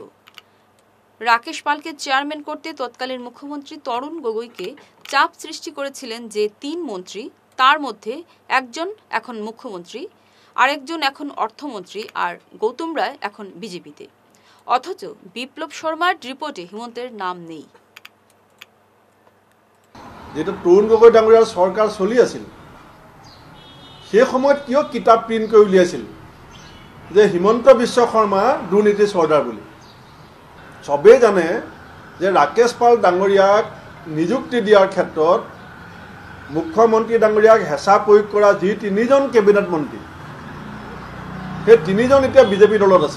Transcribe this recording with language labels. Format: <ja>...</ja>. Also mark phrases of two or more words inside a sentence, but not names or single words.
<bn>রাকেশ পালকে চেয়ারম্যান করতে তৎকালীন মুখ্যমন্ত্রী তরুণ গগৈকে চাপ সৃষ্টি করেছিলেন যে 3 মন্ত্রী, তার মধ্যে একজন এখন মুখ্যমন্ত্রী, আরেকজন এখন অর্থমন্ত্রী, আর গৌতম রায় এখন বিজেপিতে। অথচ বিপ্লব শর্মার রিপোর্টে হিমন্তের নাম নেই।</bn> <as>যেটা তৰুণ গগৈ ডাঙৰীয়াৰ চৰকাৰ চলি আছিল, সেই সময়ত কিয় কিতাপ প্ৰিণ্ট কৰি উলিয়াইছিল যে হিমন্ত বিশ্ব শৰ্মা দুৰ্নীতি চৰ্দাৰ বুলি? চবেই জানে যে ৰাকেশ পাল ডাঙৰীয়াক নিযুক্তি দিয়াৰ ক্ষেত্ৰত মুখ্যমন্ত্ৰী ডাঙৰীয়াক হেঁচা প্ৰয়োগ কৰা যি 3জন কেবিনেট মন্ত্ৰী, সেই 3জন এতিয়া বিজেপি দলত আছে।</as>